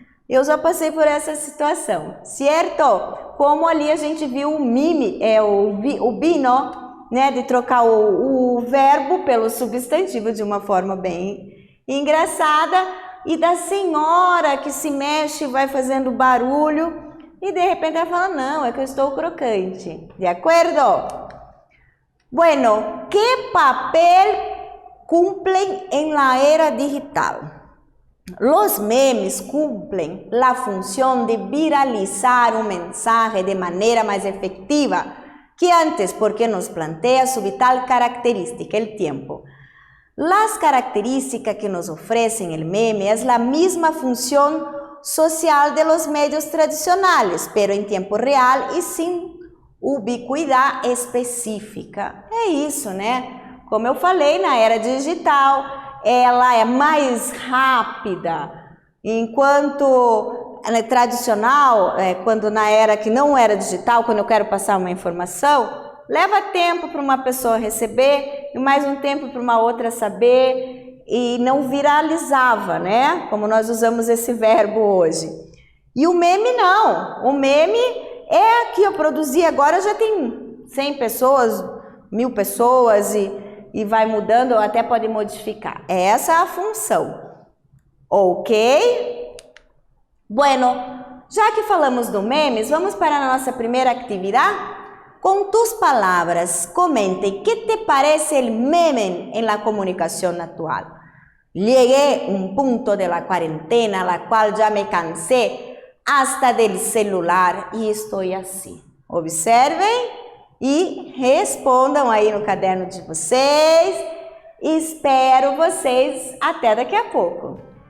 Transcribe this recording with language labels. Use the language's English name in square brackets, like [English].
[Portuguese] Eu já passei por essa situação, certo? Como ali a gente viu o mime, o bino, né, de trocar o verbo pelo substantivo de uma forma bem engraçada, e da senhora que se mexe e vai fazendo barulho, e de repente ela fala, não, é que eu estou crocante, de acordo? [Spanish] Bueno, ¿qué papel cumplen en la era digital? Los memes cumplen la función de viralizar un mensaje de manera más efectiva que antes porque nos plantea su vital característica, el tiempo. Las características que nos ofrecen el meme es la misma función social de los medios tradicionales, pero en tiempo real y sin ubiquidade específica. [Portuguese] É isso, né? Como eu falei, na era digital, ela é mais rápida, enquanto tradicional, quando na era que não era digital, quando eu quero passar uma informação, leva tempo para uma pessoa receber e mais um tempo para uma outra saber e não viralizava, né? Como nós usamos esse verbo hoje. E o meme não, o meme é que eu produzi agora, já tem 100 pessoas, 1000 pessoas e vai mudando, ou até pode modificar. Essa é a função. Ok? Bueno, já que falamos do memes, vamos para a nossa primeira atividade? Com tus palavras, comente, [Spanish] que te parece el meme en la comunicación actual? Llegué a un punto de la cuarentena, la cual ya me cansé hasta del celular [Portuguese] e estou assim. Observem e respondam aí no caderno de vocês. Espero vocês até daqui a pouco.